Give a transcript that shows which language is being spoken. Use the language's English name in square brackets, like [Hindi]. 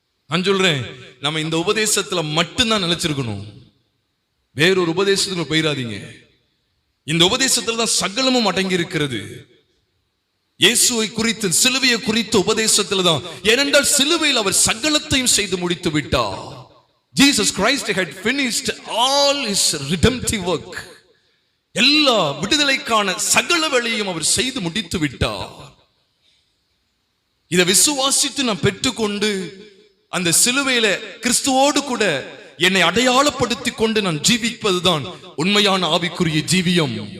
[Tamil] நான் சொல்றேன், நம்ம இந்த உபதேசத்துல மட்டும்தான் நிலைச்சிருக்கணும், வேறொரு உபதேசத்துக்கு போயிடாதீங்க. இந்த உபதேசத்துல தான் சகலமும் அடங்கி இருக்கிறது. இயேசுவை குறித்து, சிலுவையை குறித்த உபதேசத்துல தான். ஏனென்றால் சிலுவையில் அவர் சகலத்தையும் செய்து முடித்து விட்டார். [English] Jesus Christ had finished all his redemptive work. [Tamil] எல்லா விடுதலைக்கான சகல வேலையும் அவர் செய்து முடித்து விட்டார். இதை விசுவாசித்து நாம் பெற்றுக்கொண்டு அந்த சிலுவையில கிறிஸ்துவோடு கூட என்னை அடையாளப்படுத்திக் கொண்டு நான் ஜீவிப்பதுதான் உண்மையான ஆவிக்குரிய ஜீவியம்.